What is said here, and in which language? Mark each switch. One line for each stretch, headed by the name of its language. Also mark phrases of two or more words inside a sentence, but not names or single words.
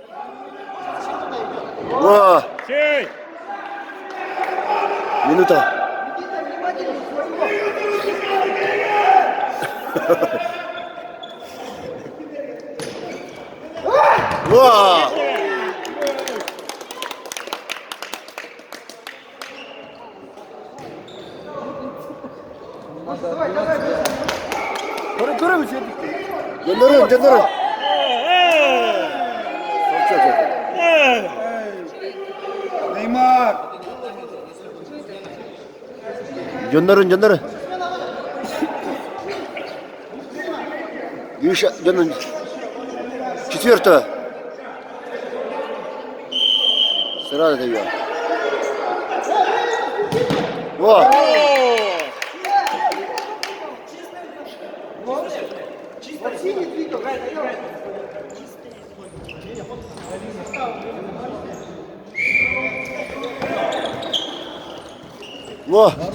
Russian: Во, Чей. минута. Во!
Turkish: Görüyor musun? Gönderin. Çok.
Russian: Неймар!
Turkish: Gönderin. Гриша, gönderin.
Russian: Четвертого. Сразу даю. Во! Во!